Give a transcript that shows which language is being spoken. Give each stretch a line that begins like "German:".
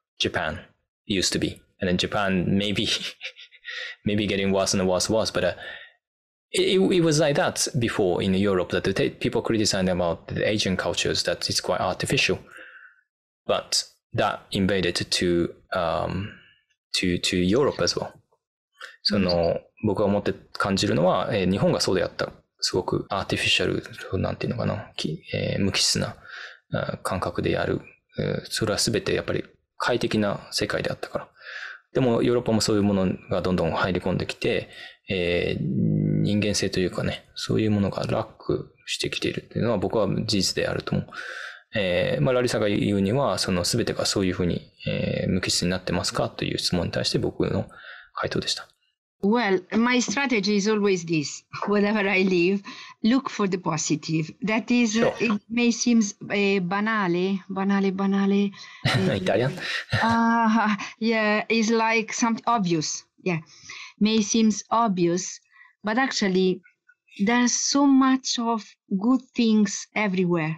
English: Japan used to be. And then Japan maybe getting worse and worse, but it was like that before in Europe, that people criticizing about the Asian cultures, that it's quite artificial. But that invaded to Europe as well.
Japanese: 僕が思って感じるのは、日本がそうであった。すごくアーティフィシャル、なんていうのかな、無機質な感覚でやる。それは全てやっぱり快適な世界であったから。でもヨーロッパもそういうものがどんどん入り込んできて、人間性というかね、そういうものが楽してきているっていうのは僕は事実であると思う。ラリサが言うには、その全てがそういうふうに、無機質になってますかという質問に対して僕の回答でした。
English: Well, my strategy is always this. Wherever I live, look for the positive. That is, sure. It may seem banale. Italian? Yeah, it's like something obvious. Yeah, may seems obvious, but actually, there's so much of good things everywhere.